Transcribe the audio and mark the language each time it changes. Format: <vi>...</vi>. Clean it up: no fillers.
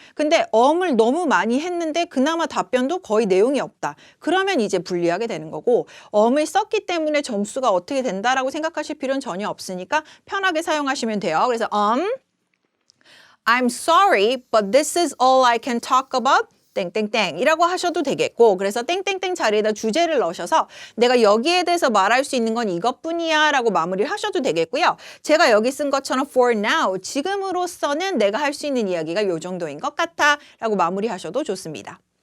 <ko>근데 엄을 너무 많이 했는데 그나마 답변도 거의 내용이 없다. 그러면 이제 불리하게 되는 거고 엄을 썼기 때문에 점수가 어떻게 된다라고 생각하실 필요는 전혀 없으니까 편하게 사용하시면 돼요.</ko> <en>그래서 I'm sorry, but this is all I can talk about.</en> <ko>땡땡땡 이라고 하셔도 되겠고 그래서 땡땡땡 자리에다 주제를 넣으셔서 내가 여기에 대해서 말할 수 있는 건 이것뿐이야 라고 마무리를 하셔도 되겠고요. 제가 여기 쓴 것처럼 for now 지금으로서는 내가 할 수 있는 이야기가 이 정도인 것 같아 라고 마무리하셔도 좋습니다.</ko>